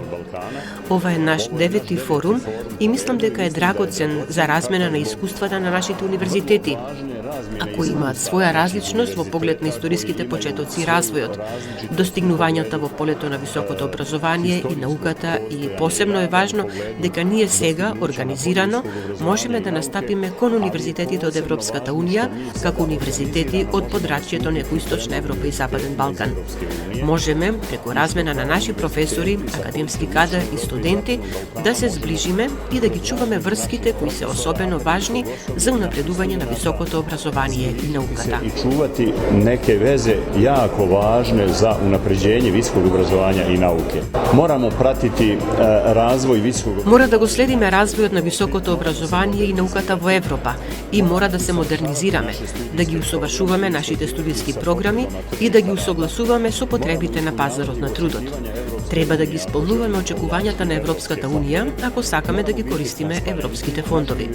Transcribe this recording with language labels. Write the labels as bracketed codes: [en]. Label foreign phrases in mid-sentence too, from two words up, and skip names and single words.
[mk] Ова е наш 9-ти форум и мислам дека е драгоцен за размена на искуствата на нашите универзитети, ако имаат своја различност во поглед на историските почетоци и развојот, достигнувањата во полето на високото образование и науката и посебно е важно дека ние сега, организирано, можеме да настапиме кон универзитетите од Европската унија како универзитети од подрачјето на Југоисточна Европа и Западен Балкан. Можеме, преку размена на наши професори, академски кадар и студенти, да се зближиме и да ги чуваме врските кои се особено важни за унапредување на високото образование и науката. [bs] I čuvati neke veze jako važne za unapređenje visokog obrazovanja i nauke. Moramo pratiti razvoj visokog... [mk] Мора да го следиме развојот на високото образование и науката во Европа и мора да се модернизираме, да ги усовршуваме нашите студиски програми и да ги усогласуваме со потребите на пазарот на трудот. Треба да ги исполнуваме очекувањата на Европската унија ако сакаме да ги користиме европските фондови.